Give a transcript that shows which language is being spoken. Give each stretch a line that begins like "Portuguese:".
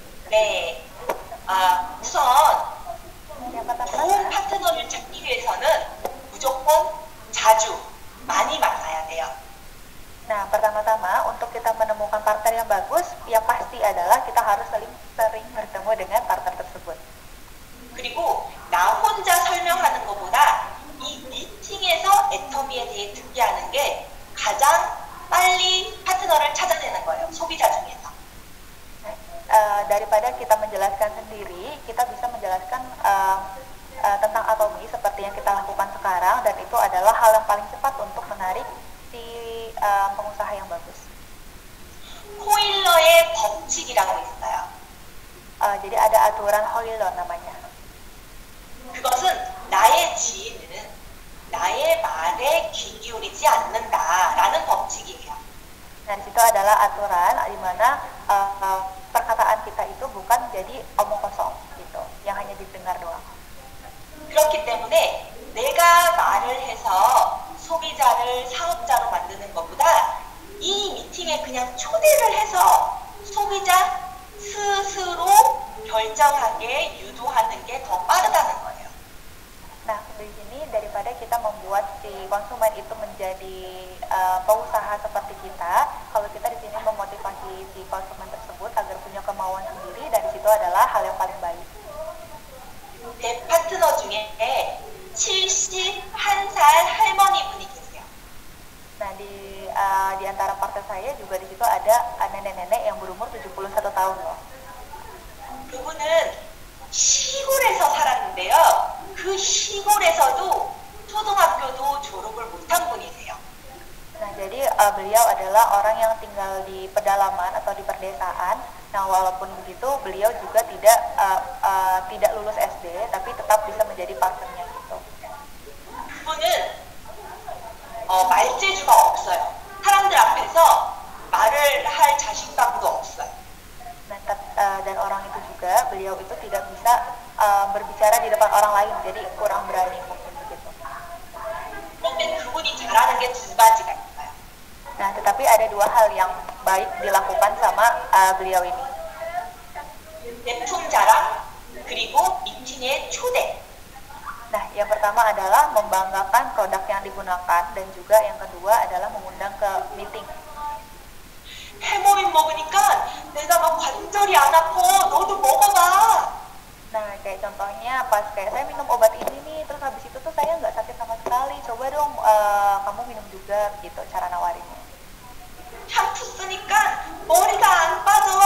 Korean: 네, 우선 좋은 파트너를 찾기 위해서는 무조건 자주 많이 만나야 돼요.
Indonesian: Nah, pertama-tama untuk kita menemukan partner yang bagus, yang pasti adalah kita harus sering bertemu dengan partner tersebut.
Korean: 그리고 나 혼자 설명하는 것보다 이 미팅에서 애터미에 대해 듣게 하는 게 가장 빨리 파트너를 찾아내는 거예요. 소비자 중에서.
Indonesian: Daripada kita menjelaskan sendiri, kita bisa menjelaskan tentang atomi seperti yang kita lakukan sekarang, dan itu adalah hal yang paling cepat untuk menarik si pengusaha yang bagus.
Korean: 호일러의 법칙이라고 있어요.
Indonesian: Jadi ada aturan Hoyle namanya.
Korean: 그것은 나의 지인은 나의 말에 귀 기울이지 않는다라는 법칙이에요.
Indonesian: Nah, di situ adalah aturan di mana perkataan kita itu bukan jadi omong kosong gitu, yang hanya didengar doang.
Korean: 그렇기 때문에 내가 말을 해서 소비자를 사업자로 만드는 것보다 이 미팅에 그냥 초대를 해서 소비자 스스로 결정하게 유도하는 게 더 빠르다는 거예요.
Indonesian: Nah, di sini daripada kita membuat si konsumen itu menjadi pengusaha seperti kita, kalau kita di sini memotivasi si konsumen tersebut agar punya kemauan sendiri, dari situ adalah hal yang paling baik.
Korean: 내 파트너 중에 71살 할머니 분이 계세요.
Indonesian: Nah, di antara partner saya juga di situ ada nenek-nenek yang berumur 71 tahun loh.
Korean: 그분은 시골에서 살았는데요. 그 시골에서도 초등학교도 졸업을 못한 분이세요.
Indonesian: Nah, jadi beliau adalah orang yang tinggal di pedalaman atau di perdesaan. Nah, walaupun begitu, beliau juga tidak lulus SD, tapi tetap bisa menjadi partnernya gitu.
Korean: 그분은 말재주가 없어요. 사람들 앞에서 말을 할 자신감도 없어요.
Indonesian: Nah, dan orang itu juga, beliau itu tidak bisa berbicara di depan orang lain, jadi kurang berani mungkin begitu.
Korean: 그런데 그분이 잘하는 게 두 가지가 있어요.
Indonesian: Nah, tetapi ada dua hal yang baik dilakukan sama beliau ini.
Korean: 제품 자랑 그리고 미팅의 초대.
Indonesian: Nah, yang pertama adalah membanggakan produk yang digunakan, dan juga yang kedua adalah mengundang ke meeting.
Korean: 해모민 먹으니까 내가 막 관절이 안 아파. 너도 먹어봐.
Indonesian: Nah, kayak contohnya pas kayak saya minum obat ini nih, terus habis itu tuh saya nggak sakit sama sekali. Coba dong kamu minum juga gitu, cara nawarinnya.
Korean: 샴푸 쓰니까 머리가 안 빠져.